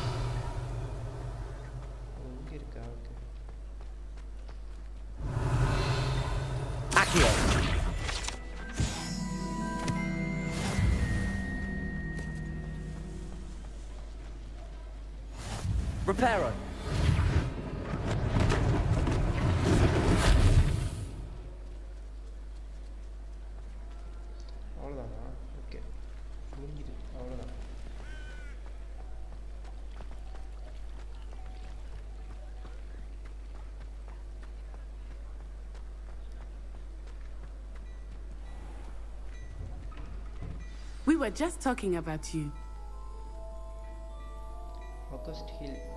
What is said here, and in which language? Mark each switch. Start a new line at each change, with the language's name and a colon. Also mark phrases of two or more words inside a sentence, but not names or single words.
English: Accio. Reparo.
Tamil: அவ்வளோதானா ஓகே முடிஞ்சுது அவ்வளோதான்
English: We were just talking about you. August Hill.